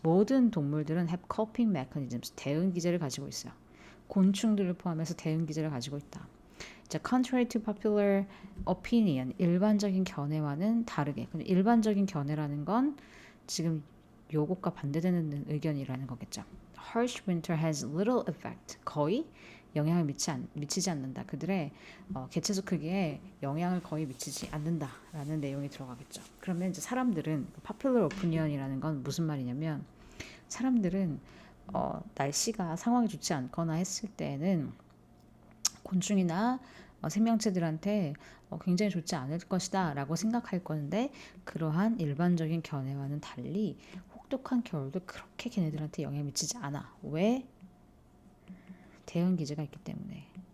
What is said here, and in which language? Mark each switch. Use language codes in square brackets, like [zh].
[ko] 모든 동물들은 [en] have coping mechanisms. [ko] 대응 기제를 가지고 있어요. 곤충들을 포함해서 대응 기제를 가지고 있다. [en] 자, contrary to popular opinion. [ko] 일반적인 견해와는 다르게. 일반적인 견해라는 건 지금 요것과 반대되는 의견이라는 거겠죠. [en] Harsh winter has little effect. [ko] 거의 영향을 미치지 않는다. 그들의 개체수 크기에 영향을 거의 미치지 않는다라는 내용이 들어가겠죠. 그러면 이제 사람들은 popular opinion이라는 건 무슨 말이냐면 사람들은 날씨가 상황이 좋지 않거나 했을 때는 곤충이나 생명체들한테 굉장히 좋지 않을 것이다 라고 생각할 건데 그러한 일반적인 견해와는 달리 혹독한 겨울도 그렇게 걔네들한테 영향을 미치지 않아. 왜? 대응 기제가 있기 때문에.